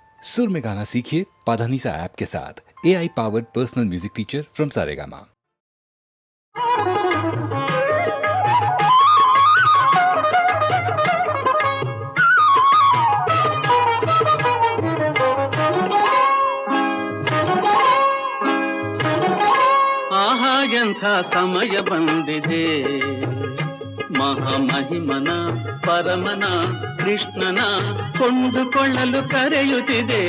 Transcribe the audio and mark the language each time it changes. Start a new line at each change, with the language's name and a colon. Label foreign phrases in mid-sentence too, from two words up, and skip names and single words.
Hindi: सुर में गाना सीखिए पाधानीसा ऐप के साथ।
English: AI powered personal music teacher from Saregama.
Kannada: ಆಹಾ ಎಂಥ ಸಮಯ ಬಂದಿದೆ, ಮಹಾಮಹಿಮನ ಪರಮನ ಕೃಷ್ಣನ ಕೊಂಡುಕೊಳ್ಳಲು ಕರೆಯುತ್ತಿದೆ.